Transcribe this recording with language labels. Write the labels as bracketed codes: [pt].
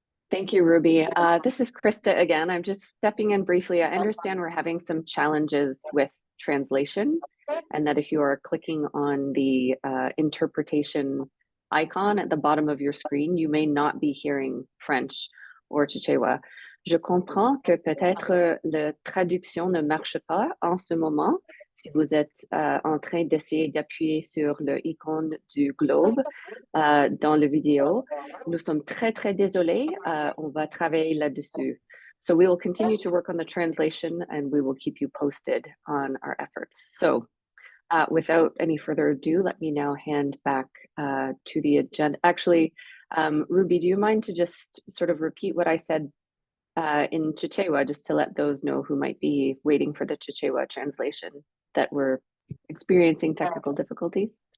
[en] Thank you, Ruby. This is Krista again. I'm just stepping in briefly. I understand we're having some challenges with translation, and that if you are clicking on the interpretation icon at the bottom of your screen, you may not be hearing French or Chichewa. [fr] Je comprends que peut-être la traduction ne marche pas en ce moment. Si vous êtes en train d'essayer d'appuyer sur l'icône du globe dans la vidéo, nous sommes très, très désolés. On va travailler là-dessus. [en] So we will continue to work on the translation and we will keep you posted on our efforts. So without any further ado, let me now hand back to the agenda. Actually, Ruby, do you mind to just sort of repeat what I said in Chichewa, just to let those know who might be waiting for the Chichewa translation that we're experiencing technical difficulties?